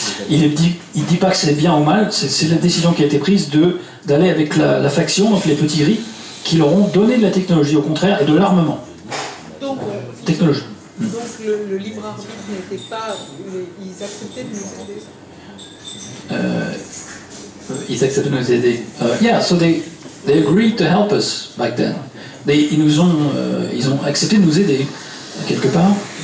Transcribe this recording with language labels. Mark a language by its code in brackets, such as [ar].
[fr] Il dit pas que c'est bien ou mal, c'est la décision qui a été prise d'aller avec la faction, donc les petits gris, qui leur ont donné de la technologie, au contraire, et de l'armement. Donc, technologie. Donc le libre arbitre n'était pas... Ils acceptaient de nous aider. Ils acceptaient de nous aider. [en] Yeah, so they agreed to help us back then. [fr] Ils ont accepté de nous aider, quelque part.